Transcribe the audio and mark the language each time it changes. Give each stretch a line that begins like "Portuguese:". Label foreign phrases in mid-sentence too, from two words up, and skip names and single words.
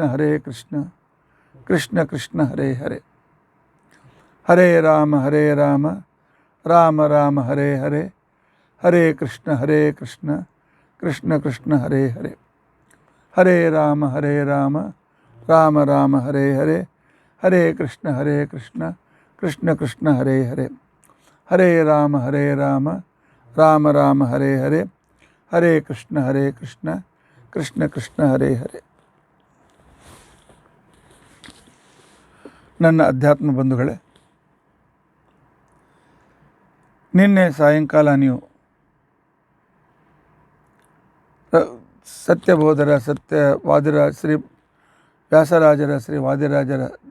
Sanskrit: ಕೃಷ್ಣ ಕೃಷ್ಣ ಹರೇ ಹರೇ ಹರೇ ರಾಮ ರಾಮ ರಾಮ ಹರೇ ಹರೇ ಹರೇ ಕೃಷ್ಣ ಕೃಷ್ಣ ಕೃಷ್ಣ ಹರೇ ಹರೇ ಹರೇ ರಾಮ ರಾಮ ರಾಮ ಹರೇ ಹರೇ ಹರೇ ಕೃಷ್ಣ ಕೃಷ್ಣ ಕೃಷ್ಣ ಹರೇ ಹರೇ ಹರೇ ರಾಮ ರಾಮ ರಾಮ ಹರೇ ಹರೇ ಹರೇ ಕೃಷ್ಣ ಹರೇ ಕೃಷ್ಣ ಕೃಷ್ಣ ಕೃಷ್ಣ ಹರೇ ಹರೇ.
Kannada: ನನ್ನ ಅಧ್ಯಾತ್ಮ ಬಂಧುಗಳೇ, ನಿನ್ನೆ ಸಾಯಂಕಾಲ ನೀವು ಸತ್ಯಬೋಧರ ಸತ್ಯವಾದಿರ ಶ್ರೀ ವ್ಯಾಸರಾಜರ ಶ್ರೀ ವಾದಿರಾಜರ